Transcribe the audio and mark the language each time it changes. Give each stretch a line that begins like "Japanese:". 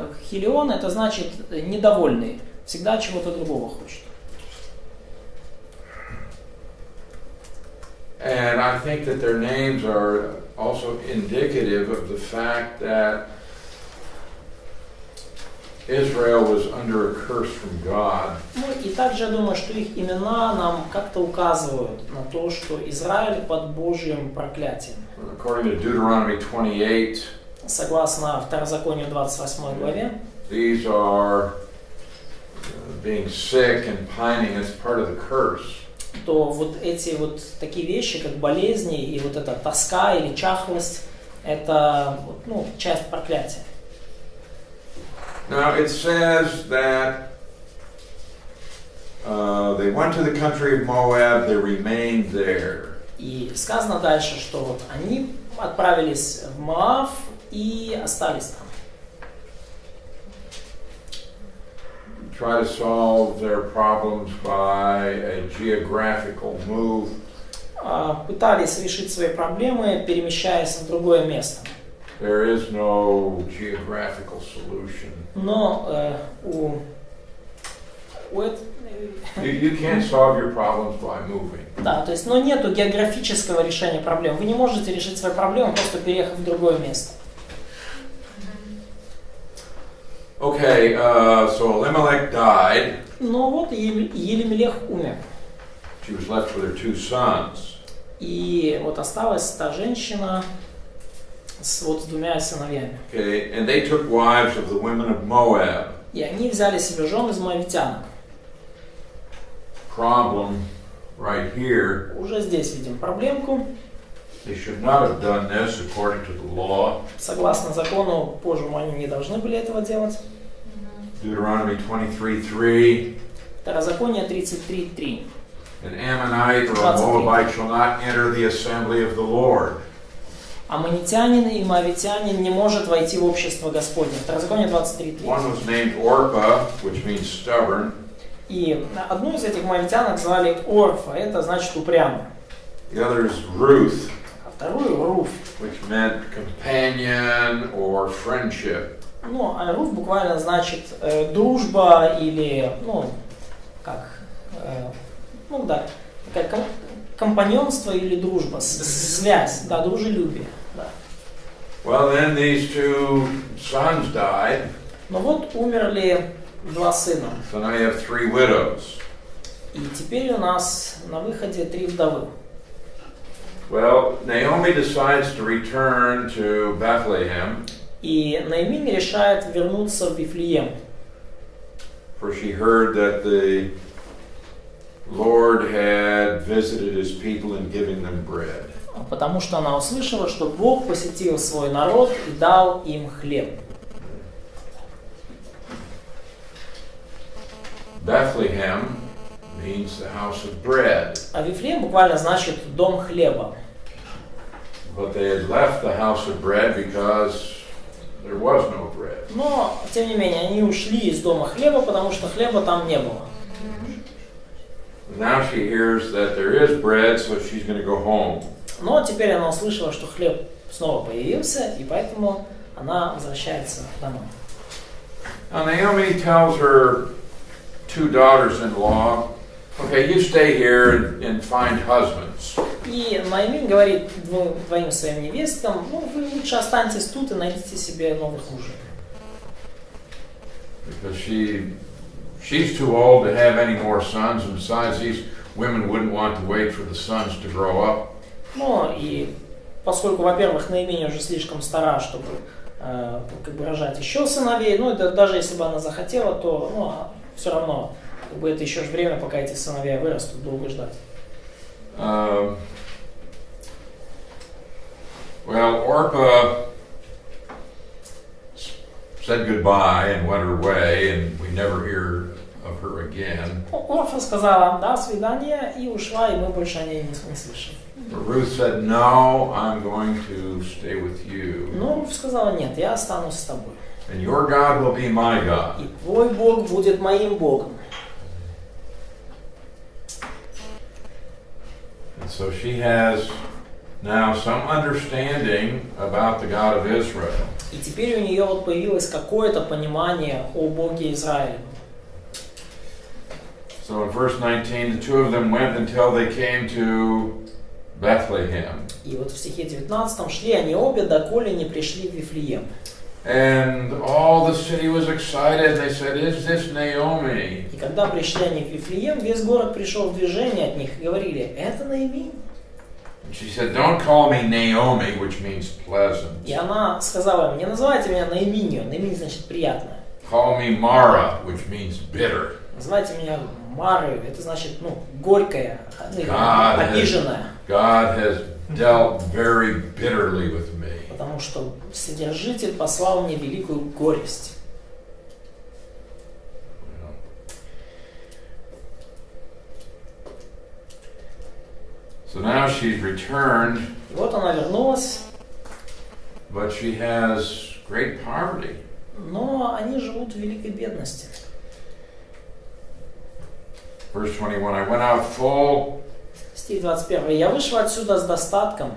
Russian: Хилион это значит недовольный, всегда чего-то другого хочет.
English: And I think that their names are also indicative of the fact that Israel was under a curse from God.
Russian: Ну и также я думаю, что их имена нам как-то указывают на то, что Израиль под Божьим проклятием.
English: According to Deuteronomy 28,
Russian: Согласно Второзаконию 28 главе,
English: these are being sick and pining as part of the curse.
Russian: то вот эти вот такие вещи, как болезни и вот эта тоска или чахлость, это, ну, часть проклятия.
English: Now it says that they went to the country of Moab, they remained there.
Russian: И сказано дальше, что вот они отправились в Моав и остались там.
English: Try to solve their problems by a geographical move.
Russian: Пытались решить свои проблемы, перемещаясь в другое место.
English: There is no geographical solution.
Russian: Но
English: You can't solve your problems by moving.
Russian: да, то есть, но нету географического решения проблем. Вы не можете решить свои проблемы, просто переехав в другое место.
English: Okay, so Elimelech died.
Russian: Но вот Елимелех умер.
English: She was left with her 2 sons.
Russian: И вот осталась та женщина с вот с 2 сыновьями.
English: Okay, and they took wives of the women of Moab.
Russian: И они взяли себе жен из моавитянок.
English: Problem right here.
Russian: Уже здесь видим проблемку.
English: They should not have done this according to the law.
Russian: Согласно закону Божьему, они не должны были этого делать.
English: Deuteronomy 23:3.
Russian: Второзаконие 33:3.
English: An Ammonite or a Moabite shall not enter the assembly of the Lord.
Russian: Аммонитянин и моавитянин не может войти в общество Господне. Второзаконие 23:3.
English: One was named Orpah, which means stubborn.
Russian: И одну из этих моавитянок звали Орфа, это значит упрямая.
English: The other is Ruth,
Russian: А вторую Руф.
English: which meant companion or friendship.
Russian: Ну, а Руф буквально значит дружба или, ну, как, ну да, как компаньонство или дружба, связь, да, дружелюбие. Да.
English: Well, then these two sons died.
Russian: Но вот умерли два сына.
English: So now you have 3 widows.
Russian: И теперь у нас на выходе 3 вдовы.
English: Well, Naomi decides to return to Bethlehem.
Russian: И Наимин решает вернуться в Вифлеем.
English: For she heard that the Lord had visited his people in giving them bread.
Russian: Потому что она услышала, что Бог посетил свой народ и дал им хлеб.
English: Bethlehem means the house of bread.
Russian: А Вифлеем буквально значит дом хлеба.
English: But they had left the house of bread because there was no bread.
Russian: Но, тем не менее, они ушли из дома хлеба, потому что хлеба там не было.
English: Now she hears that there is bread, so she's going to go home.
Russian: Но теперь она услышала, что хлеб снова появился, и поэтому она возвращается домой.
English: Now Naomi tells her 2 daughters-in-law, okay, you stay here and find husbands.
Russian: И Наимин говорит двоим своим невесткам, ну, вы лучше останьтесь тут и найдите себе новых мужей.
English: Because she's too old to have any more sons, and besides, these women wouldn't want to wait for the sons to grow up.
Russian: Ну, и поскольку, во-первых, Наимин уже слишком стара, чтобы как бы рожать еще сыновей, ну, это даже если бы она захотела, то, ну, все равно, как бы это еще же время, пока эти сыновья вырастут, долго ждать.
English: Well, Orpah said goodbye and went her way, and we never hear of her again.
Russian: Орфа сказала «до свидания» и ушла, и мы больше о ней не слышим.
English: But Ruth said, no, I'm going to stay with you.
Russian: Но Руф сказала «нет, я останусь с тобой».
English: And your God will be my God.
Russian: И твой Бог будет моим Богом.
English: And so she has now some understanding about the God of Israel.
Russian: И теперь у нее вот появилось какое-то понимание о Боге Израиля.
English: So in verse 19, the 2 of them went until they came to Bethlehem.
Russian: И вот в стихе 19 шли они обе, доколе не пришли в Вифлеем.
English: And all the city was excited. They said, is this Naomi?
Russian: И когда пришли они в Вифлеем, весь город пришел в движение от них и говорили, это Наимин.
English: And she said, don't call me Naomi, which means pleasant.
Russian: И она сказала им, не называйте меня Наиминью, Наимин значит приятная.
English: Call me Mara, which means bitter.
Russian: Называйте меня Марою, это значит, ну, горькая, обиженная.
English: God has dealt very bitterly with me.
Russian: Потому что Вседержитель послал мне великую горесть.
English: So now she's returned,
Russian: И вот она вернулась,
English: but she has great poverty.
Russian: но они живут в великой бедности.
English: Verse 21, I went out full.
Russian: Стих 21. «Я вышел отсюда с достатком,